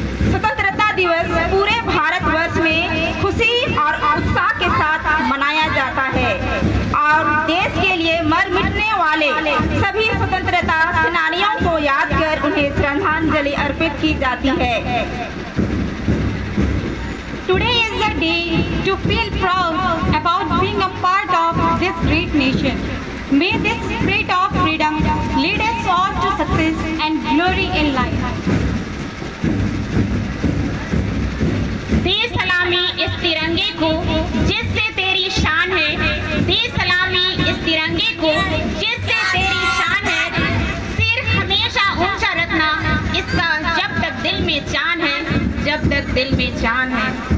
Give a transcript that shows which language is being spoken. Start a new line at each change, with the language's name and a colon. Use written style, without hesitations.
Hindi: स्वतंत्रता दिवस पूरे भारतवर्ष में खुशी और उत्साह के साथ मनाया जाता है और देश के लिए मर मिटने वाले सभी स्वतंत्रता सेनानियों को याद कर उन्हें श्रद्धांजलि अर्पित की जाती है।
English: Today is the day to feel proud about being a part of this great nation. May this spirit of freedom lead us all to success and glory in life.
Hindi: दे सलामी इस तिरंगे को जिससे तेरी शान है। दे सलामी इस तिरंगे को जिससे तेरी शान है। सिर हमेशा ऊंचा रखना इसका जब तक दिल में जान है, जब तक दिल में जान है।